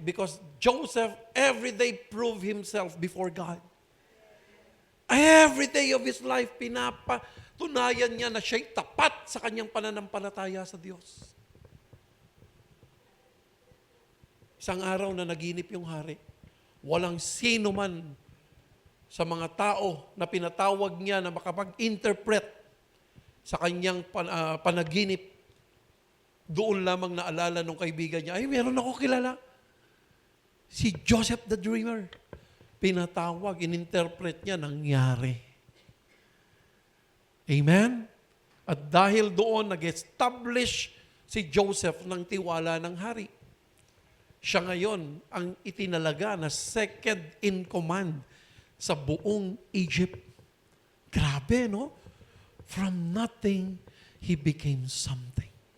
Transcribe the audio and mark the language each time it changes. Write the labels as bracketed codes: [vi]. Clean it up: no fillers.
[en] Because Joseph every day proved himself before God. Every day of his life, [tl] pinapatunayan niya na siya'y tapat sa kanyang pananampalataya sa Diyos. Isang araw na naginip yung hari, walang sino man sa mga tao na pinatawag niya na makapag-interpret sa kanyang panaginip. Doon lamang naalala nung kaibigan niya, meron ako kilala. Si Joseph the Dreamer. Pinatawag, ininterpret niya, nangyari. Amen? At dahil doon, nag-establish si Joseph ng tiwala ng hari. Siya ngayon ang itinalaga na [en] second in command [tl] sa buong Egypt. Grabe, no? [en] From nothing, he became something.